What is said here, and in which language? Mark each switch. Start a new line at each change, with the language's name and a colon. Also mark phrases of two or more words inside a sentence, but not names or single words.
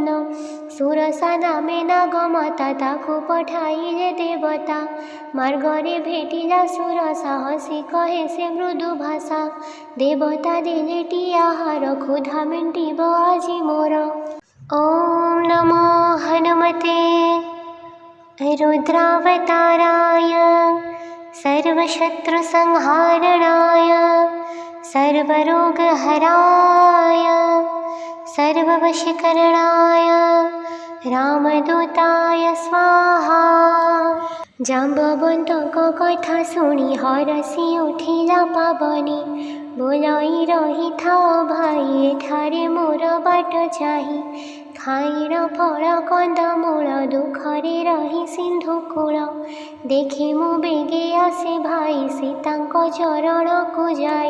Odia: ସୁରସା ନାମେ ନାଗମାତା ତାକୁ ପଠାଇଲେ ଦେବତା। ମାର୍ଗରେ ଭେଟିଲା ସୁରସା ହସି କହେ ସେ ମୃଦୁ ଭାଷା। ଦେବତା ଦେଲେଟି ଆହାର କ୍ଷୁଧା ମେଣ୍ଟିବ ଆଜି ମୋର।
Sanskrit: ଓಂ ନମୋ ହନୁମତେ रुद्रावताराय सर्वशत्रुसंहारणाय सर्वरोगहराय सर्ववशीकरणाय रामदूताय स्वाहा।
Odia: जाम्बवन्तଙ୍କ କଥା ଶୁଣି ହରସି ଉଠିଲା ପାବନି। ବୋଲଇ ରହିଥାଅ ଭାଇ ଏଠାରେ ମୋର ବାଟ ଚାହିଁ। ଖାଇଣ ଫଳ କନ୍ଦମୂଳ ଦୁଃଖରେ ରହି ସିନ୍ଧୁ କୂଳ। ଦେଖି ମୁଁ ବେଗେ ଆସେ ଭାଇ ସୀତାଙ୍କ ଚରଣକୁ ଯାଇ।